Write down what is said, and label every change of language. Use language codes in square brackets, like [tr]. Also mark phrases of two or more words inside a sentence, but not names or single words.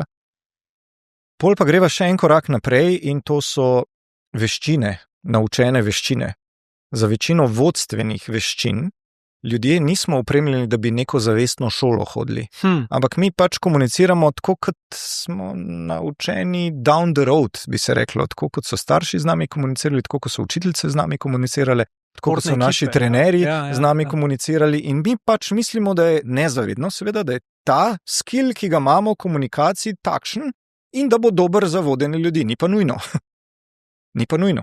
[sl] Pol pa greva še en korak naprej in to so veščine, naučene veščine. Za večino vodstvenih veščin ljudje nismo opremljeni, da bi neko zavestno šolo hodili. Ampak mi pač komuniciramo tako, kot smo naučeni [en] down the road, [sl] bi se reklo. Tako, kot so starši z nami komunicirali, tako, kot so učiteljice z nami komunicirale, tako, kot so naši trenerji z nami komunicirali. In mi pač mislimo, da je nezavedno, seveda, da je ta skill, ki ga imamo v komunikaciji, takšen in da bo dober za vodenje ljudi. Ni pa nujno. Ni pa nujno.